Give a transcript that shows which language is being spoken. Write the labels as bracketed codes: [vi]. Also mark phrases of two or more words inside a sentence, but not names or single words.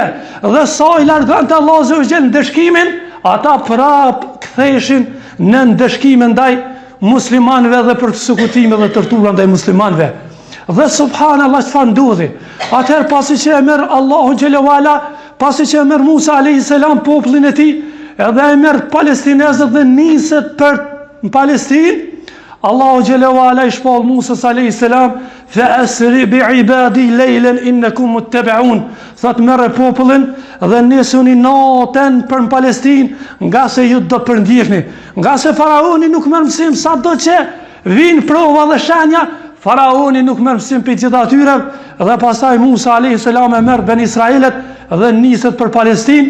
[sq] Dhe sa i largonte Allahu [ar] عز وجل [sq] ndeshkimin, ata prap ktheheshin në ndeshkime ndaj muslimanëve dhe persekutime dhe tortura ndaj muslimanëve. Dhe subhanallahu çfarë ndodhi? Atëherë pasi që e merr Allahu [ar] جل وعلا, [sq] pasi që e merr Musa [ar] عليه السلام [sq] popullin e tij, edhe e merr palestinezët dhe niset për në Palestinë, Allahu [ar] جل وعلا [sq] i shpall Musa [ar] عليه السلام, فأسر بعبادي ليلا إنكم متبعون. [sq] Thot merr popullin dhe nisuni natën për në Palestinë, nga se ju do përndjehni. Nga se faraoni nuk merr mësim, sado që vijnë prova dhe shenja, faraoni nuk merr mësim për gjithë atyre. Dhe pastaj Musa [ar] عليه السلام [sq] e merr ben Israilet dhe niset për Palestinë.